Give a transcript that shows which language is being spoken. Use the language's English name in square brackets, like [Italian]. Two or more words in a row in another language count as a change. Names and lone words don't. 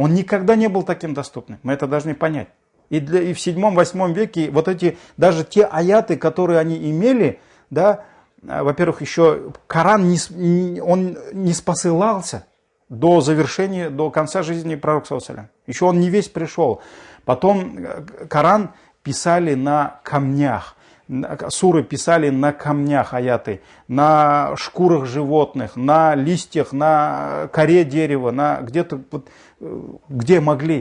[Russian] Он никогда не был таким доступным. Мы это должны понять. И в 7-8 веке вот эти, даже те аяты, которые они имели, да, во-первых, еще Коран он не спосылался до завершения, до конца жизни пророка [Arabic] صلى الله عليه وسلم. [Russian] Еще он не весь пришел. Потом Коран писали на камнях. Суры писали на камнях аяты, на шкурах животных, на листьях, на коре дерева, на где-то, где могли.